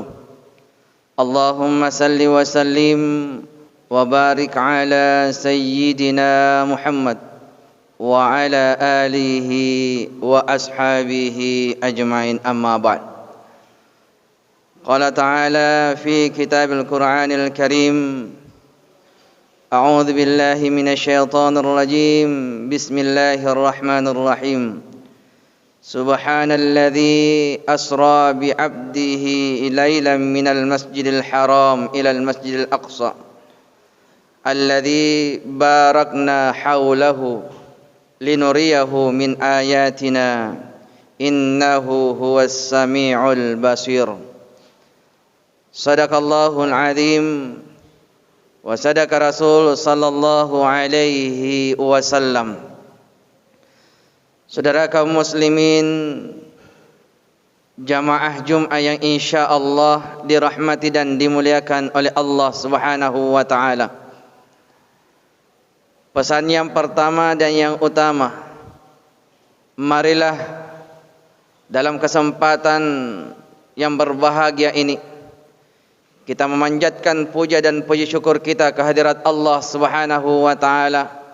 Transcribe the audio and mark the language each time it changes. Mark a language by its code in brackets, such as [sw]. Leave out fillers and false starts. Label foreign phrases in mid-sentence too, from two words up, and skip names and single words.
[ar] اللهم صل وسلم وبارك على سيدنا محمد وعلى آله وأصحابه أجمعين أما بعد. قال تعالى في كتاب القرآن الكريم أعوذ بالله من الشيطان الرجيم. Bismillahirrahmanirrahim. سبحان الذي أسرى بعبده ليلا من المسجد الحرام إلى المسجد الأقصى الذي باركنا حوله لنريه من آياتنا إنه هو السميع البصير. صدق الله العظيم. وصدق الرسول صلى الله عليه وسلم. [id] Saudara kaum muslimin, jamaah Jum'ah yang insyaallah dirahmati dan dimuliakan oleh Allah [ar] سبحانه وتعالى. [id] Pesan yang pertama dan yang utama, marilah dalam kesempatan yang berbahagia ini kita memanjatkan puja dan puji syukur kita kehadirat Allah [ar] سبحانه وتعالى